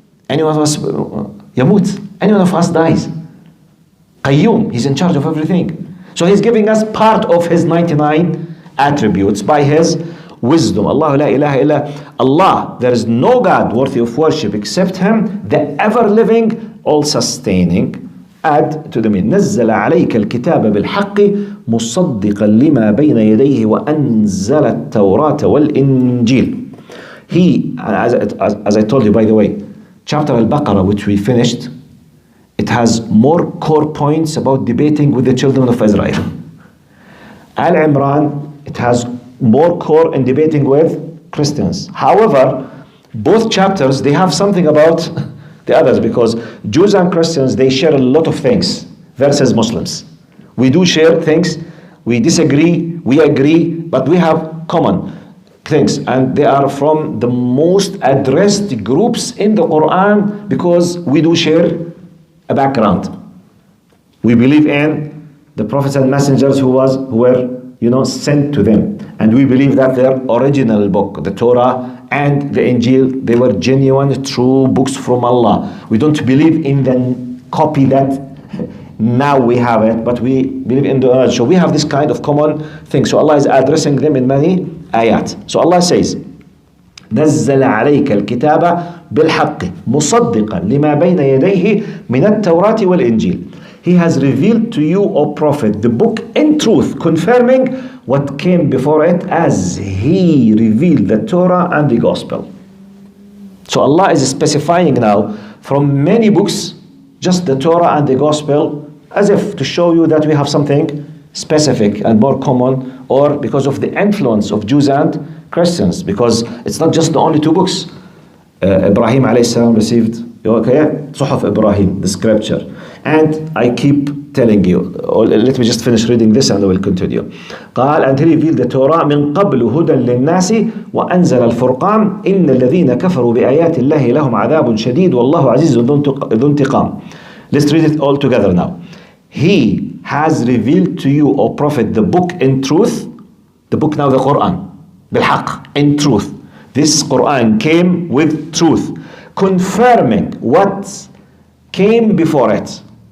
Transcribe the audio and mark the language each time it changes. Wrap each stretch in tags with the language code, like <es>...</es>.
<en>Any one of us yamut. Any one of us dies. Qayyum, he's in charge of everything. So he's giving us part of his 99 attributes by his wisdom. Allah</en> <ar>la ilaha illa Allah.</ar> <en>There is no God worthy of worship except him, the ever living, all sustaining. Add to the meaning.</en> <ar>نزل عليك الكتاب بالحق مصدقا لما بين يديه وأنزل التوراة والإنجيل.</ar> <en>He, as I told you by the way, chapter Al-Baqarah which we finished, it has more core points about debating with the children of Israel. Aal Imran, it has more core in debating with Christians. However, both chapters, they have something about the others, because Jews and Christians, they share a lot of things versus Muslims. We do share things, we disagree, we agree, but we have common things, and they are from the most addressed groups in the Quran because we do share a background. We believe in the prophets and messengers who were sent to them, and we believe that their original book, the Torah and the Injil, they were genuine, true books from Allah. We don't believe in the copy that now we have it, but we believe in the original. So we have this kind of common thing. So Allah is addressing them in many ayat. So Allah says,</en> <ar>نزل عليك الكتاب بالحق مصدقا لما بين يديه من التوراة والإنجيل.</ar> <en>He has revealed to you, O Prophet, the book in truth, confirming what came before it, as he revealed the Torah and the Gospel. So Allah is specifying now from many books, just the Torah and the Gospel, as if to show you that we have something specific and more common, or because of the influence of Jews and Christians, because it's not just the only two books. Ibrahim alayhi salam received Suhuf Ibrahim, the scripture. And I keep telling you, let me just finish reading this and I will continue.</en> <ar>قال,</ar> <en>and he revealed the Torah</en> <ar>من قبل هدى للناس وأنزل الفرقان إن الذين كفروا بآيات الله لهم عذاب شديد والله عزيز ذو انتقام.</ar> <en>Let's read it all together now. He has revealed to you, O Prophet, the book in truth, the book now the Quran, بالحق, in truth. This Quran came with truth, confirming what came before it.</en>